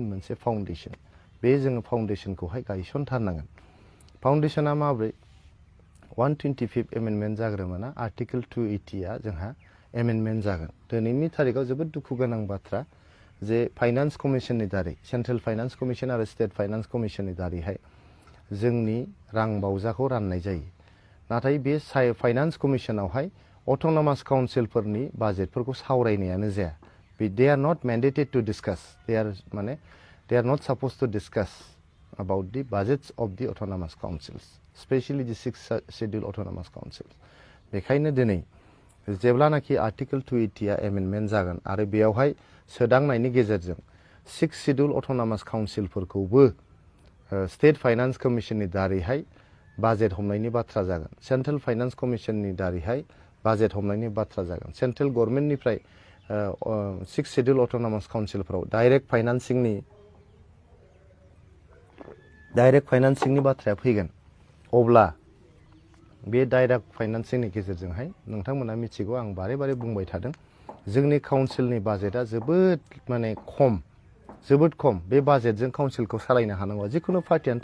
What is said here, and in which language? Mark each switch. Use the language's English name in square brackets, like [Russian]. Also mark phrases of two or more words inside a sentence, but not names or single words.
[Bodo] मोनसे फाउन्डेसन बे जोङो फाउन्डेसनखौहाय गायसनथारनांगोन फाउन्डेसना माब्रै 125 एमेन्डमेन्ट जाग्रोमोना आर्टिकेल 280आ जोंहा एमेन्डमेन्ट जागोन दिनैनि थारिखआव जोबोद दुखु गोनां बाथ्रा जे फाइनान्स कमिसननि दारै सेन्ट्रेल फाइनान्स कमिसन आरो स्टेट फाइनान्स कमिसननि दारैहाय जोंनि रां बावजाखौ राननाय जायो नाथाय बे फाइनान्स कमिसनावहाय [English] autonomous councilफोरनि budgetफोरखौ [Bodo] सावरायनायानो जाया [English] they are not mandated to discuss they are not supposed to discuss about the budgets of the autonomous councils especially the 6th schedule autonomous councils [Bodo] बेखायनो दिनै जेब्लानाखि आर्टिकेल 280आ एमेन्डमेन्ट जागोन आरो बेयावहाय सोदांनायनि गेजेरजों [English] 6th schedule autonomous councilफोरखौबो [Bodo] स्टेट फाइनान्स कमिसननि दारैहाय बाजेट हमनायनि बाथ्रा जागोन सेन्ट्रेल फाइनान्स कमिसननि दारैहाय बाजेट हमनायनि बाथ्रा जागोन [English] central governmentनिफ्राय 6th schedule autonomous councilफोराव [Bodo] डाइरेक्ट फाइनान्सिंनि बाथ्राया फैगोन अब्ला बे [English] direct financingनि [Bodo] गेजेरजोंहाय नोंथांमोना मिथिगौ आं बारे बारे बुंबाय थादों जोंनि काउन्सिलनि बाजेटआ जोबोद जोबोद खम बे बाजेटजों काउन्सिलखौ सालायनो हानांगौ जिखुनु पार्टियानो